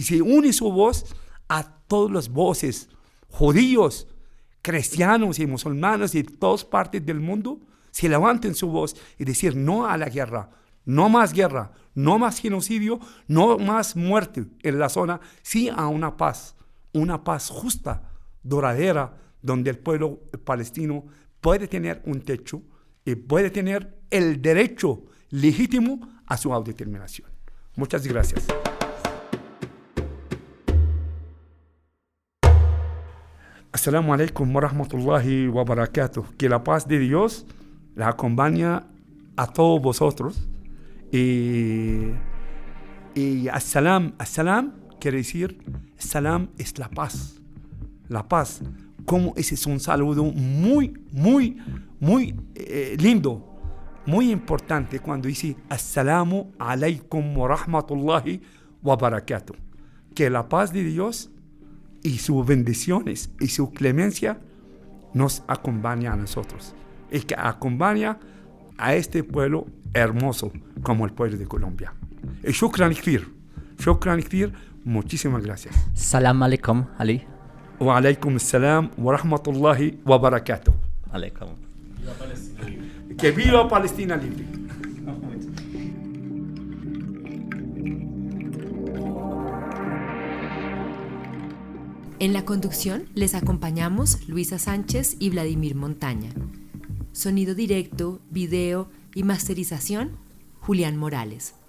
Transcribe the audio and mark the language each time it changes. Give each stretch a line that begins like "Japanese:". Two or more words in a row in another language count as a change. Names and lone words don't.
Spanish: se une su voz a todas las voces, judíos, cristianos y musulmanes de todas partes del mundo, se levanten su voz y decir no a la guerra, no más genocidio, no más muerte en la zona, sí a una paz justa, duradera, donde el pueblo palestino puede tener un techo y puede tener el derecho legítimo a su autodeterminación. Muchas gracias.
Arabic: السلام عليكم ورحمة الله وبركاته.
Spanish: Que la paz de Dios la acompaña a todos vosotros. Y assalam quiere decir, salam es la paz. La paz, como ese es un saludo muy lindo, muy importante cuando dice
Arabic: السلام عليكم ورحمة الله وبركاته.
Spanish: Que la paz de Dios y sus bendiciones y su clemencia nos acompaña a nosotros y que acompaña a este pueblo hermoso como el pueblo de Colombia. Y
Arabic: شكرا كثير,
Spanish: muchísimas gracias.
Arabic: سلام عليكم, Ali. وعليكم السلام ورحمة الله وبركاته. Alaikum.
Spanish: Que viva Palestina libre. En la conducción les acompañamos Luisa Sánchez y Vladimir Montaña. Sonido directo, video y masterización, Julián Morales.